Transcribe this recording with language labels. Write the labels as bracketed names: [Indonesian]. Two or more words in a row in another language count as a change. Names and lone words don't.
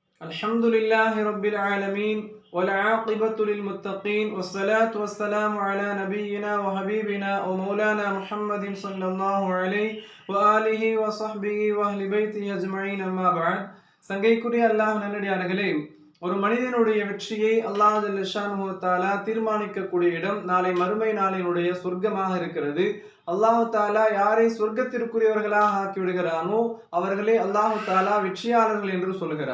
[Arabic] الحمد لله رب العالمين والعاقبة للمتقين والصلاة والسلام على نبينا وحبيبنا ومولانا محمد صلى الله عليه وآله وصحبه وأهل بيته أجمعين أما بعد [Tamil] சங்கைக்குரிய அல்லாஹ் நல்லடியார்களே, ஒரு மனிதனுடைய வெற்றியை அல்லாஹ் ஜல்ல ஷானுஹு தஆலா தீர்மானிக்கக்கூடிய இடம் நாளை மறுமை நாளினுடைய சொர்க்கமாக இருக்கிறது. [Arabic] الله تعالى [Tamil] யாரை சொர்க்கத்திற்குரியவர்களாக ஆக்கி விடுகிறானோ அவர்களே [Arabic] الله تعالى [Tamil] வெற்றியாளர்கள் என்று சொல்கிறான்.